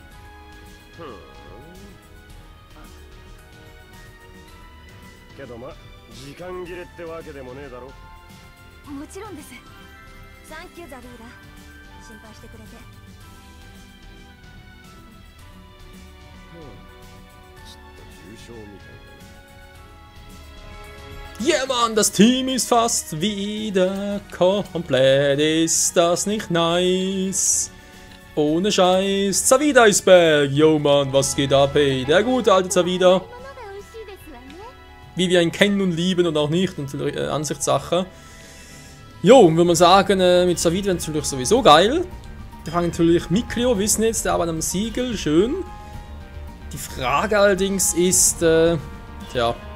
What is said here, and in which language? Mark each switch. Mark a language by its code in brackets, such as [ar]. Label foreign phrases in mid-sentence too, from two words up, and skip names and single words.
[ja] けどま、時間切れってわけでもねえだろ。もちろんです。サンキューザルーダ。心配してくれて。ちょっと重症みたいだね。 [de] Ja, Mann, das Team ist fast wieder komplett. Ist das nicht nice? Ohne Scheiß. Zavida ist back. Yo, Mann, was geht ab, hey? Der gute alte Zavida. [ja] 物が美味しいですわね。 [de] Wie wir ihn kennen und lieben und auch nicht. Und Ansichtssache. Jo, würde man sagen, mit Zavida natürlich sowieso geil. Wir fangen natürlich Miklio, wissen jetzt, der arbeitet am Siegel. Schön. Die Frage allerdings ist, tja.